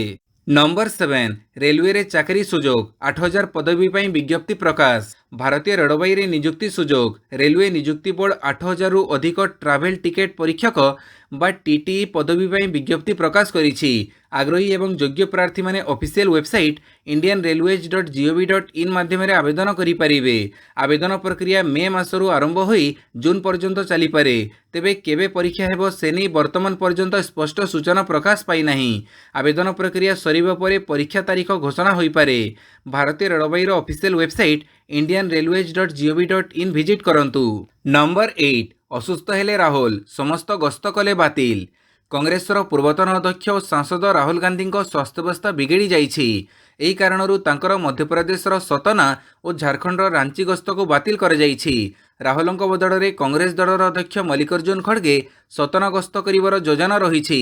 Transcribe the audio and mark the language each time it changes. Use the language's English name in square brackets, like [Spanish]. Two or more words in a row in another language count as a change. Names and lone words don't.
[Odia] ନମ୍ବର 7, ରେଲୱେରେ ଚାକିରି ସୁଯୋଗ। 8000 ପଦବୀ ପାଇଁ ବିଜ୍ଞପ୍ତି ପ୍ରକାଶ। ଭାରତୀୟ ରେଳବାଇରେ ନିଯୁକ୍ତି ସୁଯୋଗ। ରେଲୱେ ନିଯୁକ୍ତି ବୋର୍ଡ 8000ରୁ ଅଧିକ [English] travel ticket [Odia] ପରୀକ୍ଷକ ବା TTE ପଦବୀ ପାଇଁ ବିଜ୍ଞପ୍ତି ପ୍ରକାଶ କରିଛି। ଆଗ୍ରହୀ ଏବଂ ଯୋଗ୍ୟ ପ୍ରାର୍ଥୀମାନେ [English] official website [Odia] indianrailways.gov.in ମାଧ୍ୟମରେ ଆବେଦନ କରିପାରିବେ। ଆବେଦନ ପ୍ରକ୍ରିୟା ମେ ମାସରୁ ଆରମ୍ଭ ହୋଇ ଜୁନ୍ ପର୍ଯ୍ୟନ୍ତ ଚାଲିପାରେ। ତେବେ କେବେ ପରୀକ୍ଷା ହେବ ସେ ନେଇ ବର୍ତ୍ତମାନ ପର୍ଯ୍ୟନ୍ତ ସ୍ପଷ୍ଟ ସୂଚନା ପ୍ରକାଶ ପାଇନାହିଁ। ଆବେଦନ ପ୍ରକ୍ରିୟା ସରିବା ପରେ ପରୀକ୍ଷା ତାରିଖ ଘୋଷଣା ହୋଇପାରେ। ଭାରତୀୟ ରେଳବାଇର [English] official website [Odia] indianrailways.gov.in ଭିଜିଟ୍ କରନ୍ତୁ। ନମ୍ବର 8, ଅସୁସ୍ଥ ହେଲେ ରାହୁଲ, ସମସ୍ତ ଗସ୍ତ କଲେ ବାତିଲ। କଂଗ୍ରେସର ପୂର୍ବତନ ଅଧ୍ୟକ୍ଷ ଓ ସାଂସଦ ରାହୁଲ ଗାନ୍ଧୀଙ୍କ ସ୍ୱାସ୍ଥ୍ୟାବସ୍ଥା ବିଗିଡ଼ି ଯାଇଛି। ଏହି କାରଣରୁ ତାଙ୍କର ମଧ୍ୟପ୍ରଦେଶର ସତନା ଓ ଝାରଖଣ୍ଡର ରାଞ୍ଚି ଗସ୍ତକୁ ବାତିଲ କରାଯାଇଛି। ରାହୁଲଙ୍କ ବଦଳରେ କଂଗ୍ରେସ ଦଳର ଅଧ୍ୟକ୍ଷ ମଲ୍ଲିକାର୍ଜୁନ ଖଡ଼ଗେ ସତନା ଗସ୍ତ କରିବାର ଯୋଜନା ରହିଛି।